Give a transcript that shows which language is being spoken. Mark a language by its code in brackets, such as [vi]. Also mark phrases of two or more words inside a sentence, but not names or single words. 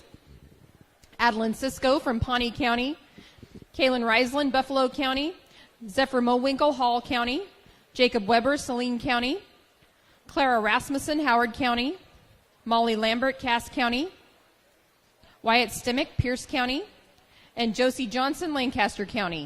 [en] Adeline Cisco from Pawnee County, Kaylin Riesland, Buffalo County, Zephyr Mowinkle, Hall County, Jacob Weber, Saline County, Clara Rasmussen, Howard County, Molly Lambert, Cass County, Wyatt Stimmick, Pierce County, and Josie Johnson, Lancaster County.